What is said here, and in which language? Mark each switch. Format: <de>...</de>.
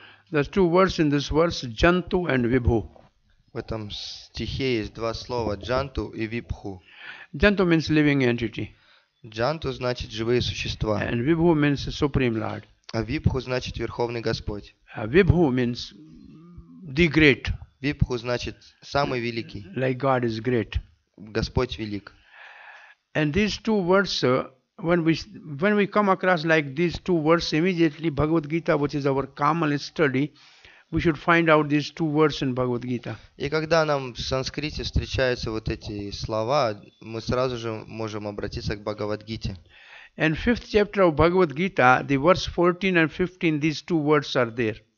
<en>There's two words in this verse, jantu and vibhu.</en> <ru>В этом стихе есть два слова джанту и випху.</ru> <en>Jantu means living entity.</en> <ru>Джанту значит живые существа,</ru> <en>And vibhu means Supreme Lord.</en> <ru>а випху значит Верховный Господь.</ru> <en>Vibhu means the great.</en> <ru>Випху значит самый великий.</ru> <en>Like God is great.</en> <ru>Господь велик.</ru> <en>And these two words, when we come across like these two words, immediately Bhagavad Gita, which is our common study, we should find out these two words in Bhagavad Gita.</en> <ru>И когда нам в санскрите встречаются вот эти слова, мы сразу же можем обратиться к Бхагавад-гите.</ru> <en>And 5th chapter of Bhagavad Gita, the verse 14 and 15, these two words are there.</en>